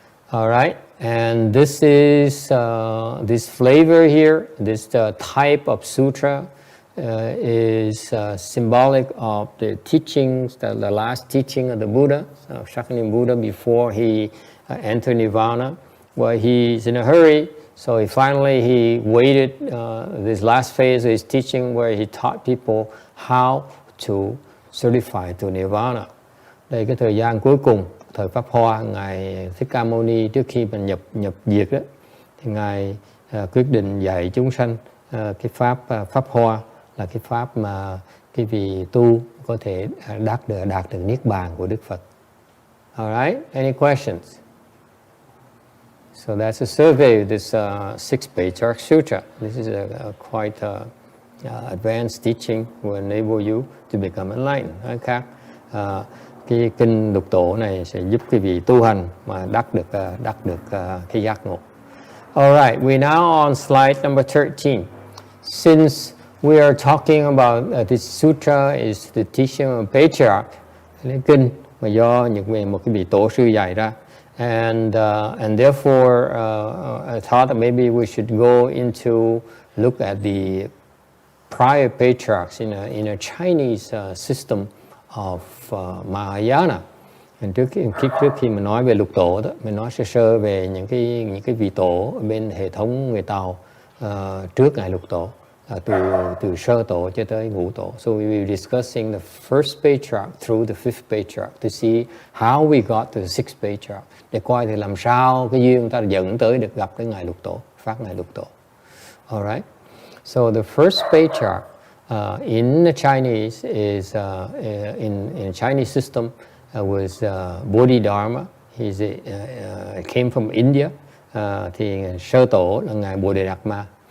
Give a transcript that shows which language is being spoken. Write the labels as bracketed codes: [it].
[en] All right, and this is this flavor here, this type of sutra is symbolic of the teachings, the last teaching of the Buddha, Shakyamuni Buddha, before he entered Nirvana, where he's in a hurry. So he waited this last phase of his teaching where he taught people how to certify to Nirvana. [vi] Đây cái thời gian cuối cùng, thời Pháp Hoa, Ngài Thích Ca Mâu Ni trước khi mình nhập diệt đó, thì Ngài quyết định dạy chúng sanh cái Pháp Hoa là cái pháp mà cái vị tu có thể đạt được niết bàn của Đức Phật. [en] All right, any questions? So that's a survey of this 6th Patriarch Sutra. This is a quite advanced teaching will enable you to become enlightened. Okay? [vi] Cái kinh lục tổ này sẽ giúp quý vị tu hành mà đắc được cái giác ngộ. [en] All right, we're now on slide number 13. Since we are talking about this sutra is the teaching of patriarch, [vi] cái kinh mà do một cái vị tổ sư dạy ra, [en] and therefore I thought that maybe we should go into look at the prior patriarchs in a Chinese system of Mahayana. [vi] Trước khi mình nói về lục tổ đó, mình nói sơ về những cái vị tổ bên hệ thống người Tàu trước ngài lục tổ, từ sơ tổ cho tới ngũ tổ. [en] So we will be discussing the first patriarch through the 5th patriarch to see how we got to the 6th patriarch, [vi] để coi thì làm sao cái duyên ta dẫn tới được gặp cái ngài lục tổ, phát ngài lục tổ. [en] All right. So the first patriarch in the Chinese is in Chinese system was Bodhidharma. He came from India. [vi] Thì sơ tổ là ngài Bodhidharma.